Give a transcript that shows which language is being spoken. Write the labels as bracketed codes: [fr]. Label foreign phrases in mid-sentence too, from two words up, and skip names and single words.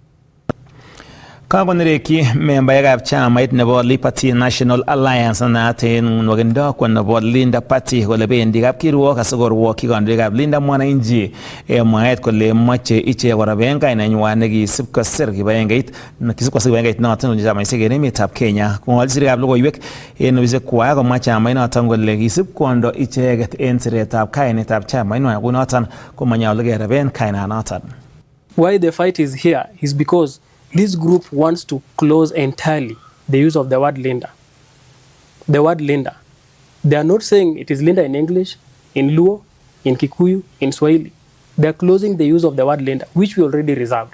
[kln] Kakonerekyi membaekab chamait nebo Liberty National Alliance naat en nwogindokwa nebo Linda Party kole bendi kapkirwok asikorwokyi kandoikab Linda Mwananchi mwaet kole moche ichek koraben kainenywan nekisib kosir kibagengeit noton nebo chamaisiek en emetab Kenya. Kong'olchi sirikab logoiwek en ofisiekwa komwa chamait noton kole kisib kondo icheket en siretab kainetab chamainywan kunoton komanyolu keraben kainanoton. [en] Why the fight is here is because this group wants to close entirely the use of the word Linda. The word Linda. They are not saying it is Linda in English, in Luo, in Kikuyu, in Swahili. They are closing the use of the word Linda, which we already reserved.